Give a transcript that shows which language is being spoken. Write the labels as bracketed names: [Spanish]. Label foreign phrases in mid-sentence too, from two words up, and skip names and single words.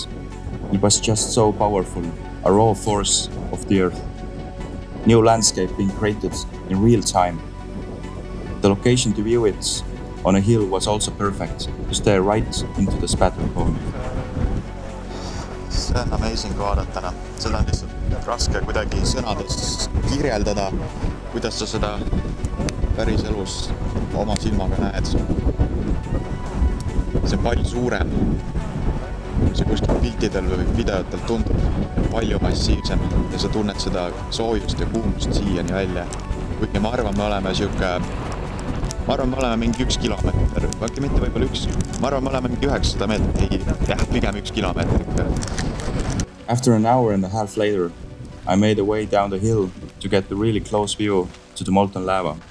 [English] It was just so powerful, a raw force of the earth. New landscape being created in real time. The location to view it on a hill was also perfect, to stare right into the spatter cone. [Estonian] See on amazing vaadata. Seda on lihtsalt raske kuidagi sõnades kirjeldada, kuidas sa seda päris elus oma silmaga näed. See on palju suurem. See kuskil piltidel või videotel tundub palju massiivsem ja sa tunned seda soojust ja kuumust siiani välja. Kuigi ma arvan, me oleme siuke ma arvan, me oleme mingi 1 kilomeeter, äkki mitte võib-olla ma arvan, me oleme mingi 900 meetrit, pigem 1 kilomeetrit. [English] After an hour and a half later, I made a way down the hill to get the really close view to the molten lava.